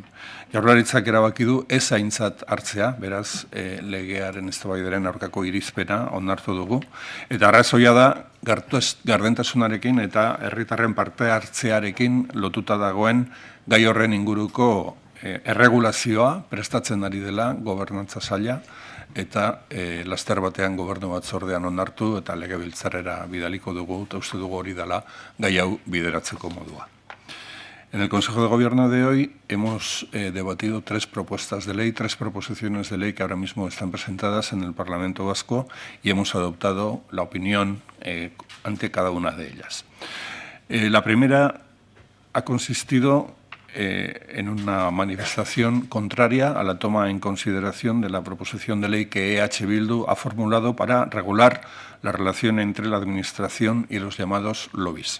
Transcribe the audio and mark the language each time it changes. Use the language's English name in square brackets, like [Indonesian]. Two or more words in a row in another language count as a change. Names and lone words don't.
[Basque] Jaurlaritzak erabaki du ez aintzat hartzea, beraz legearen eztabaidaren aurkako irizpena onartu dugu, eta arrazoia da gardentasunarekin eta herritarren parte hartzearekin lotuta dagoen gai horren inguruko erregulazioa prestatzen ari dela gobernantza saila, eta laster batean gobernu batzordean onartu eta legebiltzarrera bidaliko dugu, eta uste dugu hori dela gai hau bideratzeko modua. [Spanish] En el Consejo de Gobierno de hoy hemos debatido 3 propuestas de ley, 3 proposiciones de ley que ahora mismo están presentadas en el Parlamento Vasco y hemos adoptado la opinión ante cada una de ellas. La primera ha consistido en una manifestación contraria a la toma en consideración de la proposición de ley que EH Bildu ha formulado para regular la relación entre la Administración y los llamados lobbies.